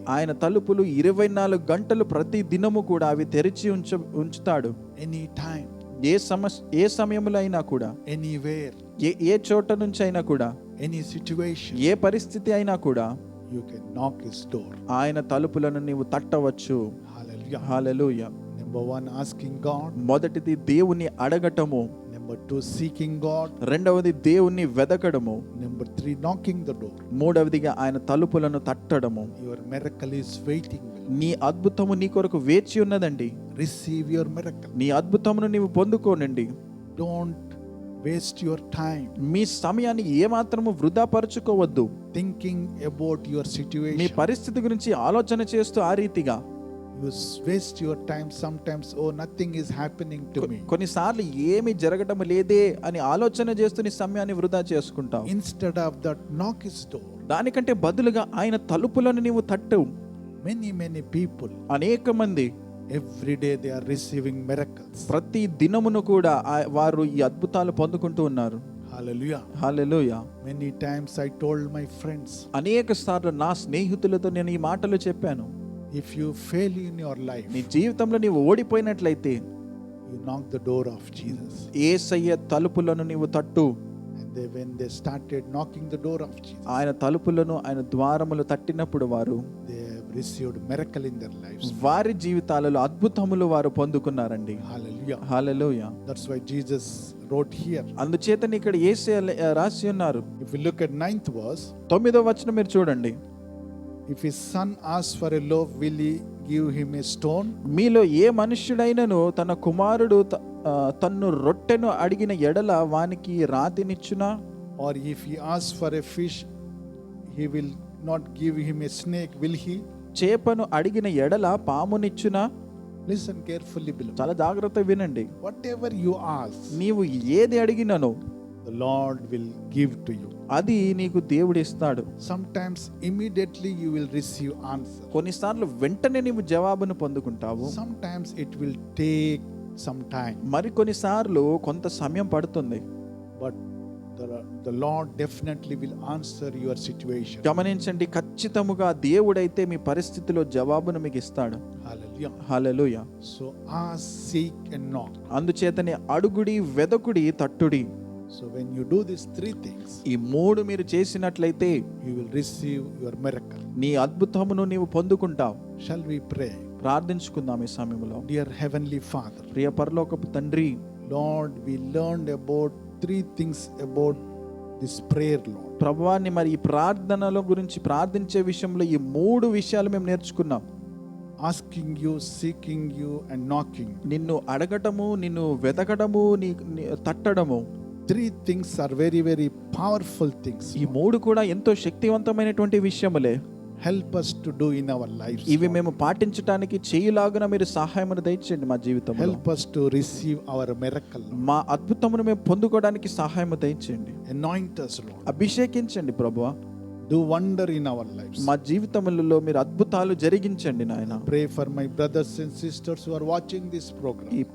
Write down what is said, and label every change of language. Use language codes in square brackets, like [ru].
[te] ఆయన తలుపులు 24 గంటలు ప్రతి దినము కూడా అవి తెరిచి ఉంచుతాడు. [en] Anytime, [te] ఏ సమయంలో అయినా కూడా, [en] anywhere, [te] ఏ చోట నుంచి అయినా కూడా, [en] any situation, [te] ఏ పరిస్థితి అయినా కూడా [en] you can knock His door. [te] ఆయన తలుపులను నీవు తట్టవచ్చు. [en] Hallelujah. [te] హల్లెలూయా. [en] Number 1, asking God. [te] మొదటిది దేవుని అడగటము. [en] Number 2, seeking God. [te] రెండవది దేవుని వెదకడము. [en] Number 3, knocking the door. [te] మూడవదిగా ఆయన తలుపులను తట్టడము. [en] Your miracle is waiting. [te] నీ అద్భుతము నీ కొరకు వేచి ఉన్నదండి. [en] Receive your miracle. [te] నీ అద్భుతమును నీవు పొందుకోనండి. [en] Don't waste your time [te] మీ సమయాన్ని ఏమాత్రము వృధా పరుచుకోవద్దు. [en] thinking about your [te] మీ [en] situation. [te] పరిస్థితి గురించి ఆలోచన చేస్తూ ఆ రీతిగా [en] You waste your time sometimes. Oh, nothing is happening to me. [te] కొన్నిసార్లు ఏమి జరగటం లేదే అని ఆలోచన చేస్తూ నీ సమయాన్ని వృధా చేసుకుంటావు. [en] Instead of that, knock his door. [te] దానికంటే బదులుగా ఆయన తలుపులను నీవు తట్టు. [en] Many people, [te] అనేక మంది [en] every day they are receiving miracles. [te] ప్రతి దినమును కూడా వారు ఈ అద్భుతాలు పొందుకుంటూ ఉన్నారు. [en] Hallelujah. [te] Hallelujah. [en] Many times I told my friends, [te] అనేక సార్లు నా స్నేహితులతో నేను ఈ మాటలు చెప్పాను. [en] if you fail in your life, [te] నీ జీవితంలో నీవు ఓడిపోయినట్లయితే [en] you knock the door of Jesus. [te] యేసయ్య తలుపులను నీవు తట్టు. [en] And when they started knocking the door of Jesus, [te] ఆయన తలుపులను ఆయన ద్వారములు తట్టినప్పుడు వారు [en] they have received miracle in their lives. [te] వారి జీవితాలలో అద్భుతములు వారు పొందుకున్నారండి. [en] Hallelujah. [te] Hallelujah. [en] That's why Jesus wrote here. [te] అందుచేతనే ఇక్కడ యేసయ్య రాసి ఉన్నారు. [en] If you look at 9th verse, [te] 9వ వచనం మీరు చూడండి. [en] if his son asks for a loaf, will he give him a stone? [te] మీలో ఏ మనుష్యుడైనను తన కుమారుడు తన్ను రొట్టెను అడిగిన ఎడల వానికి రాతినిచ్చునా? [en] Or if he asks for a fish, he will not give him a snake, will he? [te] చేపను అడిగిన ఎడల పామునిచ్చునా? [en] Listen carefully, beloved. [te] చాలా జాగ్రత్తగా వినండి. [en] Whatever you ask, [te] నీవు ఏది అడిగినను [en] the Lord will give to you. [te] అది నీకు దేవుడు ఇస్తాడు. [en] Sometimes immediately you will receive answer. [te] కొన్నిసార్లు వెంటనే నీవు జవాబును పొందుకుంటావు. [en] Sometimes it will take some time. [te] మరి కొన్నిసార్లు కొంత సమయం పడుతుంది. [en] But the Lord definitely will answer your situation. [te] గమనించండి, ఖచ్చితముగా దేవుడైతే మీ పరిస్థితిలో జవాబును మీకు ఇస్తాడు. [en] Hallelujah. [te] Hallelujah. [en] So ask, seek and knock. [te] అందుచేతనే అడుగుడి, వెదకుడి, తట్టుడి. [en] So when you do these three things, [te] ఈ మూడు మీరు చేసినట్లయితే [en] you will receive your miracle. [te] నీ అద్భుతమును నీవు పొందుకుంటావు. [en] Shall we pray? [te] ప్రార్థించుకుందాం ఈ సమయంలో. [en] Dear Heavenly Father, [te] ప్రియ పరలోకపు తండ్రి, [en] Lord, we learned about three things about this prayer, Lord. [te] ప్రభువాన్ని మరి ఈ ప్రార్థనల గురించి ప్రార్థించే విషయంలో ఈ మూడు విషయాలు మేము నేర్చుకున్నాం. [en] Asking you, seeking you and knocking. [te] నిన్ను అడగటము, నిన్ను వెతకడము, తట్టడము. [en] Three things are very, very powerful things. [te] ఈ మూడు కూడా ఎంతో శక్తివంతమైనటువంటి విషయములే. [en] Help us to do in our lives. [te] ఇవి మేము పాటించడానికి చేయులాగున మీరు సహాయమును దయచేయండి మా జీవితంలో. [en] Help us to receive our miracle, Lord. [te] మా అద్భుతమును మేము పొందుకోవడానికి సహాయము దయచేయండి. [en] Anoint us, Lord. [te] అభిషేకించండి ప్రభువా. [en] Do wonder in our lives. [te] మా జీవితములలో మీరు అద్భుతాలు జరిగించండి నాయన. [en] Pray for my brothers and sisters who are watching this program.